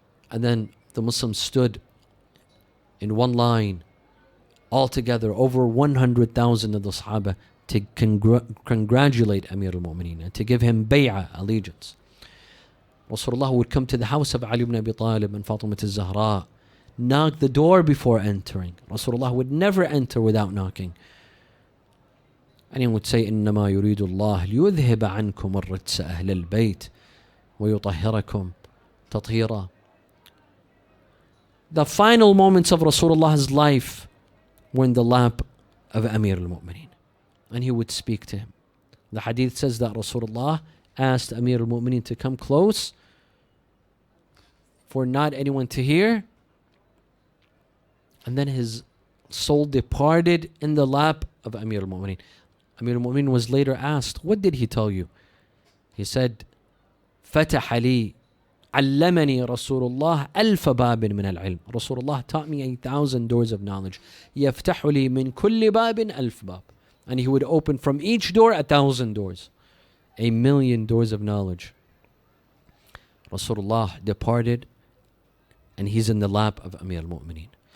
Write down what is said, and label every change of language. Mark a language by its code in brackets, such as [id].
[en] And then the Muslims stood in one line, all together, over 100,000 of the Sahaba, to congratulate Amir al-Mu'mineen and to give him bay'ah, allegiance. Rasulullah would come to the house of Ali ibn Abi Talib and Fatimah al-Zahra, knock the door before entering. Rasulullah would never enter without knocking. And he would say, [ar] إِنَّمَا يُرِيدُ اللَّهُ لِيُذْهِبَ عَنْكُمُ الرِّجْسَ أَهْلَ الْبَيْتِ وَيُطَهِّرَكُمْ تَطْهِيرًا. [en] The final moments of Rasulullah's life were in the lap of Amir al-Mu'mineen. And he would speak to him. The hadith says that Rasulullah asked Amir al-Mu'mineen to come close for not anyone to hear. And then his soul departed in the lap of Amir al-Mu'mineen. Amir al-Mu'mineen was later asked, what did he tell you? He said, [ar] فَتَحَ لِي عَلَّمَنِي رَسُولُ اللَّهِ أَلْفَ بَابٍ مِنَ الْعِلْمِ. [en] Rasulullah taught me 1,000 doors of knowledge. [ar] يَفْتَحُ لِي مِنْ كُلِّ بَابٍ أَلْفَ بَابٍ. [en] And he would open from each door 1,000 doors. 1,000,000 doors of knowledge. Rasulullah departed and he's in the lap of Amir al-Mu'mineen.